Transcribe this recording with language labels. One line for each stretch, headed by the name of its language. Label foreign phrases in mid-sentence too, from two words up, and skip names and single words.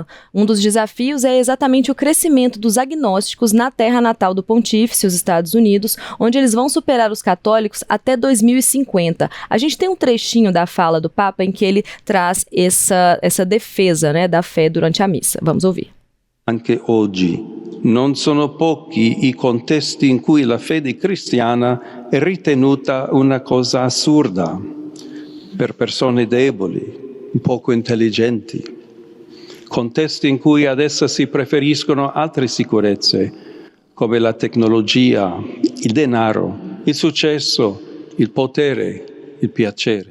Portuguese: Um dos desafios é exatamente o crescimento dos agnósticos na terra natal do pontífice, os Estados Unidos, onde eles vão superar os católicos até 2050. A gente tem um trechinho da fala do Papa em que ele traz essa defesa, né, da fé durante a missa. Vamos ouvir.
Italian: Anche oggi non sono pochi i contesti in cui la fede cristiana è ritenuta una cosa assurda per persone deboli, poco intelligenti. Contesti in cui ad essa si preferiscono altre sicurezze, come la tecnologia, il denaro, il successo, il potere, il piacere.